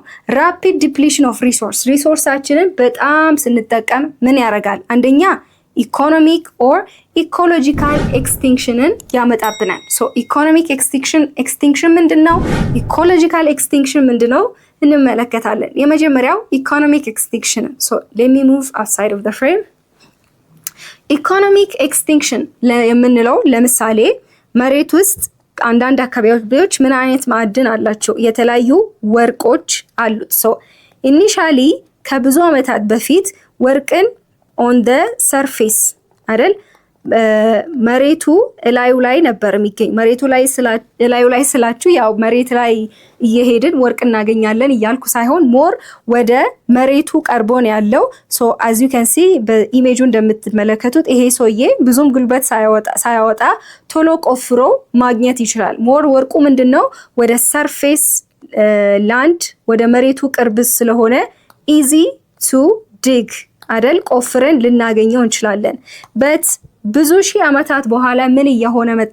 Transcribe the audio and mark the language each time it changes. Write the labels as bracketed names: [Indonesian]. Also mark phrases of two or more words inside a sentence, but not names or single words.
[English] rapid depletion of [Amharic] ሪሶርሳችንን በጣም ስንጠቀም ምን ያደርጋል? አንደኛ [English] economic or ecological [Amharic] ኤክስቲንክሽንን ያመጣብናል። [English] economic extinction [Amharic] ምንድነው? [English] ecological extinction [Amharic] ምንድነው? እንመለከታለን። የመጀመሪያው [English] economic extinction። let me move outside of the frame. economic extinction [Amharic] የምንለው ለምሳሌ መሬት ውስጥ አንዳንድ አካባቢዎች ምን አይነት ማዕድን አላቸው? የተለያዩ ወርቆች አሉት። ኢኒሻሊ ከብዙ አመታት በፊት ወርቅን [English] on the surface [Amharic] አይደል መሬቱ እላዩ ላይ ነበር የሚገኝ። መሬቱ ላይ እላዩ ላይ ስላችሁ ያው መሬት ላይ እየሄድን ወርቅ እናገኛለን እያልኩ ሳይሆን ሞር ወደ መሬቱ ቀርቦ ነው ያለው። [English] so as you can see [Amharic] በኢሜጁ እንደምትመለከቱት ይሄ ሰውዬ ብዙም ጉልበት ሳያወጣ ቶሎ ቆፍሮ ማግኘት ይችላል። ሞር ወርቁ ምንድነው ወደ [English] surface land [Amharic] ወደ መሬቱ ቅርብ ስለሆነ [English] easy to dig [Amharic] አይደል ቆፍረን ልናገኘው እንችላለን። በት ብዙ ሺህ ዓመታት በኋላ ምን እየሆነ መጣ?